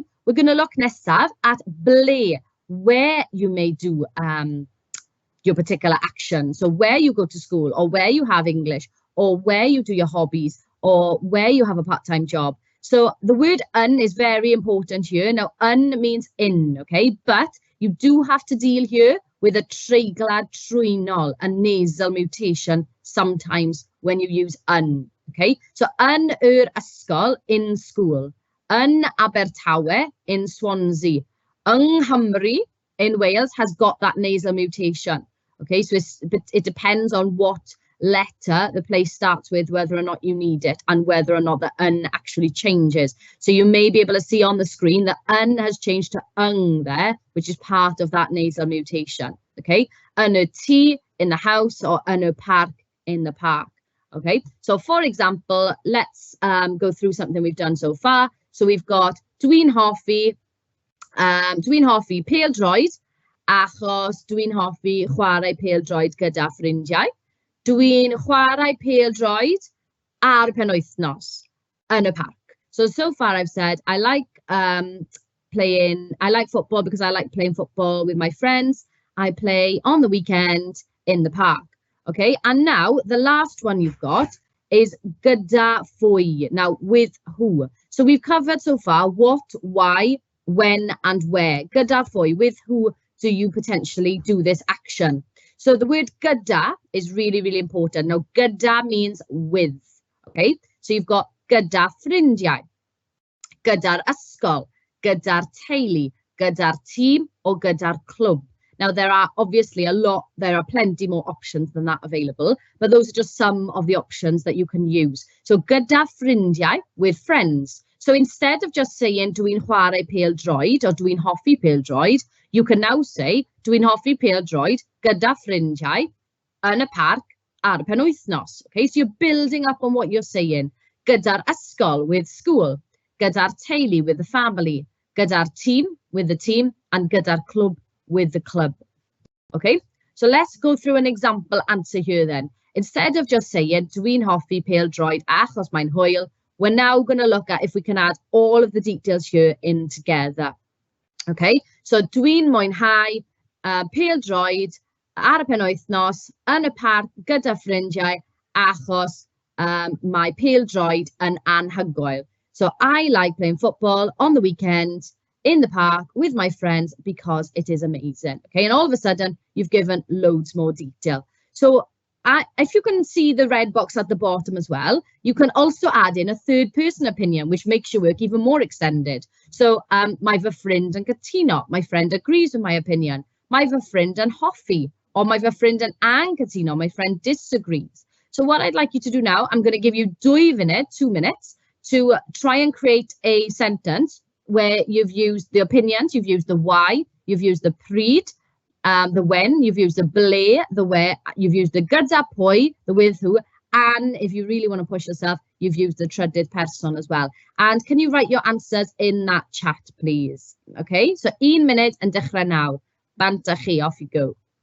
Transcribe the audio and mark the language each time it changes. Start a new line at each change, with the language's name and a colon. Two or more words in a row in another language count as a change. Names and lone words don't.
English: We're going to look nesaf at ble, where you may do your particular action. So where you go to school, or where you have English, or where you do your hobbies, or where you have a part-time job. So the word un is very important here. Now, un means in, okay? But you do have to deal here with a
Welsh: treiglad trwynol,
English: a nasal mutation sometimes when you use un, okay?
Welsh: So yn yr ysgol,
English: in school.
Welsh: Yn Abertawe,
English: in Swansea.
Welsh: Yng Nghymru,
English: in Wales, has got that nasal mutation, okay? So it depends on what letter the place starts with, whether or not you need it, and whether or not the un actually changes. So you may be able to see on the screen that un has changed to ung there, which is part of that nasal mutation, okay?
Welsh: Yn y tŷ,
English: in the house, or
Welsh: yn y park,
English: in the park, okay? So for example, let's go through something we've done so far. So we've got
Welsh: dwi'n hoffi pêl-droed, achos dwi'n hoffi chwarae pêl-droed gyda ffrindiau. Dwi'n chwarae pêl-droed ar y penwythnos yn y parc.
English: So far I've said I like football because I like playing football with my friends. I play on the weekend in the park. Okay, and now the last one you've got is
Welsh: gyda phwy.
English: Now, with who? So we've covered so far what, why, when, and where.
Welsh: Gyda phwy,
English: with who do you potentially do this action? So the word gyda is really, really important. Now, gyda means with, okay? So you've got
Welsh: gyda ffrindiau, gyda'r ysgol, gyda'r teulu, gyda'r tîm, or gyda'r clwb.
English: Now, there are obviously there are plenty more options than that available, but those are just some of the options that you can use.
Welsh: So gyda ffrindiau,
English: with friends. So instead of just saying
Welsh: dwi'n chwarae pêl-droed
English: or
Welsh: dwi'n hoffi pêl-droed,
English: you can now say
Welsh: dwi'n hoffi pêl-droed gyda ffrindiau yn y parc ar y penwythnos.
English: Okay, so you're building up on what you're saying.
Welsh: Gyda'r ysgol,
English: with school.
Welsh: Gyda'r teulu,
English: with the family.
Welsh: Gyda'r tîm,
English: with the team. And
Welsh: gyda'r clwb,
English: with the club. Okay, so let's go through an example answer here then. Instead of just saying
Welsh: dwi'n hoffi pêl-droed achos mae'n hwyl,
English: we're now going to look at if we can add all of the details here in together. Okay, so
Welsh: dwi'n mwynhau pêl-droed ar y penwythnos yn y parc gyda ffrindiau achos mae pêl-droed yn anhygoel.
English: So I like playing football on the weekend in the park with my friends because it is amazing. Okay, and all of a sudden you've given loads more detail. So if you can see the red box at the bottom as well, you can also add in a third person opinion, which makes your work even more extended.
Welsh: So mae fy ffrind yn cytuno,
English: my friend agrees with my opinion.
Welsh: Mae fy ffrind yn hoffi, or mae fy ffrind yn anghytuno,
English: my friend disagrees. So what I'd like you to do now, I'm going to give you 2 minutes, to try and create a sentence where you've used the opinions, you've used the why, you've used the pryd, the when, you've used the ble, the where, you've used the
Welsh: gyda pwy,
English: the with who, and if you really want to push yourself, you've used the trydydd person as well. And can you write your answers in that chat, please? Okay, so 1 minute and
Welsh: dechrau nawr. Bant a chi,
English: off you go.